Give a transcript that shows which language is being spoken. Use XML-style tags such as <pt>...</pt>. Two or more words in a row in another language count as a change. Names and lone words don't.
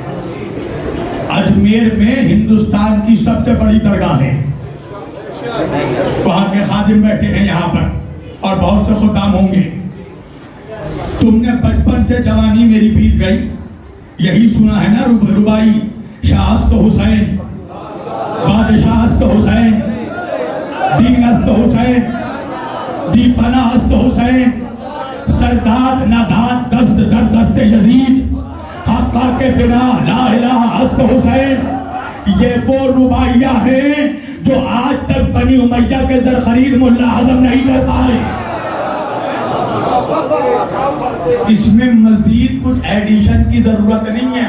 <ur>اجمیر میں ہندوستان کی سب سے بڑی درگاہ ہے، وہاں کے خادم بیٹھے ہیں یہاں پر اور بہت سے خدام ہوں گے۔ تم نے بچپن سے جوانی میری بیت گئی، یہی سنا ہے نا ربائی،</ur> <fa>شاہ است حسین، بادشاہ است حسین، دین است حسین، دی پناہ است حسین، سرداد ناداد دست در دست یزید، حقا کے بنا</fa> <ar>لا الہ</ar> <fa>است حسین۔</fa> <ur>یہ وہ رباعیہ ہیں جو آج تک بنی امیہ کے زر خرید ملا ہضم نہیں کر پائے۔ اس میں مزید کچھ ایڈیشن کی ضرورت نہیں ہے۔</ur>